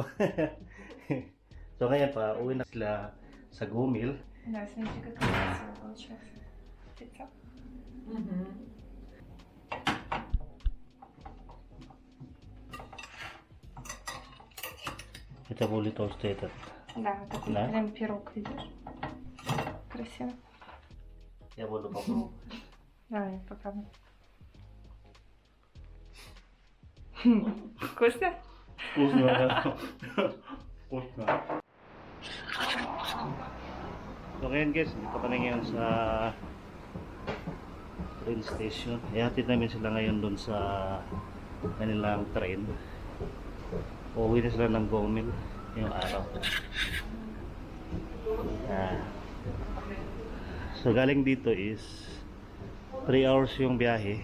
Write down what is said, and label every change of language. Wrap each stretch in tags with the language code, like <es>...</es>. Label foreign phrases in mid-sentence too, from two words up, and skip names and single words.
<tl>So ngayon pa uwi na sila sa Gumil.</tl> <ru>Да, смотрите, как красиво получилось. Лицо. Это будет толстый этот. Да, вот такой Да? прям пирог, видишь? Красиво. Я буду попробовать. Давай, попробуй. Вкусно? Вкусно. Вкусно.</ru> <tl>So ngayon guys, dito kami ngayon sa train station. Ihatid namin sila ngayon doon sa kanilang train. Uuwi na sila ng Gomil yung araw. So galing dito is 3 hours yung biyahe.</tl>